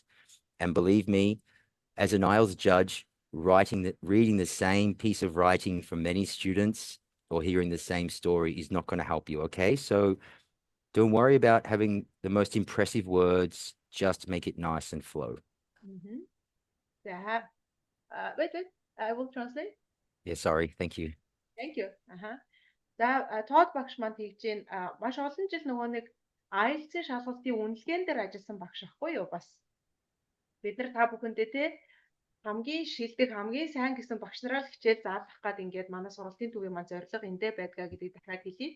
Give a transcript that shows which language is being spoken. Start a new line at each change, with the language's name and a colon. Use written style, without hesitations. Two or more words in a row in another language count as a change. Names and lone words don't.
English: And believe me, as an IELTS judge, reading the same piece of writing from many students or hearing the same story is not going to help you, okay? So don't worry about having the most impressive words, just make it nice and flow. Wait, I will translate. Yeah, sorry, thank you. Thank you.
Mongolian: За Todd багш маань тэгж гин маш олон жил нөгөө нэг IELTS-ийн шалгалтын үнэлгээнд дээр ажилласан багш ахгүй юу бас. Бид нар та бүхэндээ те хамгийн шилдэг, хамгийн сайн гэсэн багш нараа л хичээл заалгах гээд ингээд манай сургалтын төвийн маань зорилго эндээ байдгаа гэдгийг дахиад хэлье.